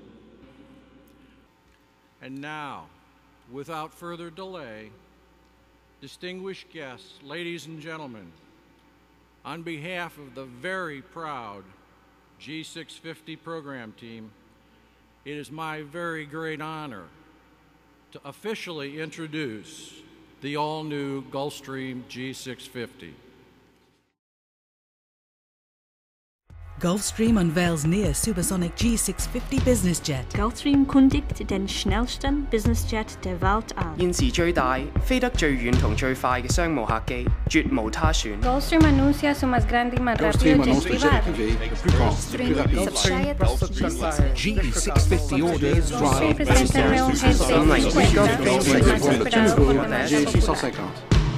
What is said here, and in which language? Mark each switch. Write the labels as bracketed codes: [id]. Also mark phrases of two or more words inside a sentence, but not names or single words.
[en] And now, without further delay, distinguished guests, ladies and gentlemen, on behalf of the very proud G650 program team, it is my very great honor to officially introduce the all-new Gulfstream G650. Gulfstream unveils near supersonic G650 Business Jet. [de] Gulfstream kündigt den schnellsten Business Jet der Welt an. [yue] 現時最大、飛得最遠同最快嘅商務客機，絕無他選。 [es] Gulfstream anuncia su más grande y más rápido jet privado. [en] G650 orders [es] Gulfstream presenta el nuevo G650, el más operado por G650.